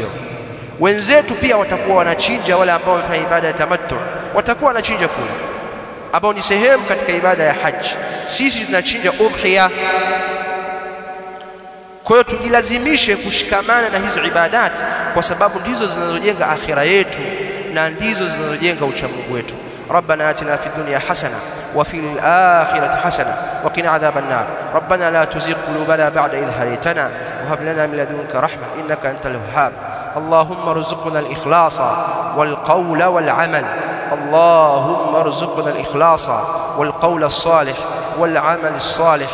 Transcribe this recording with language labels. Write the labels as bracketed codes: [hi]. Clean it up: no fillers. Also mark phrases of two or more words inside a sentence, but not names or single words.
[sw] Wenzetu pia watakuwa wanachinja, wale ambao wamefanya ibada ya tamattu watakuwa wanachinja kule, ambao ni sehemu katika ibada ya haji. Sisi tunachinja udhiya. Kwa hiyo tujilazimishe kushikamana na hizo ibadati, kwa sababu ndizo zinazojenga akhira yetu na ndizo zinazojenga uchamungu wetu. [ar] ربنا آتنا في الدنيا حسنة وفي الآخرة حسنة وقنا عذاب النار. ربنا لا تزغ قلوبنا بعد إذ هديتنا وهب لنا من لدنك رحمة إنك أنت الوهاب. اللهم ارزقنا الإخلاص والقول والعمل. اللهم ارزقنا الإخلاص والقول الصالح والعمل الصالح.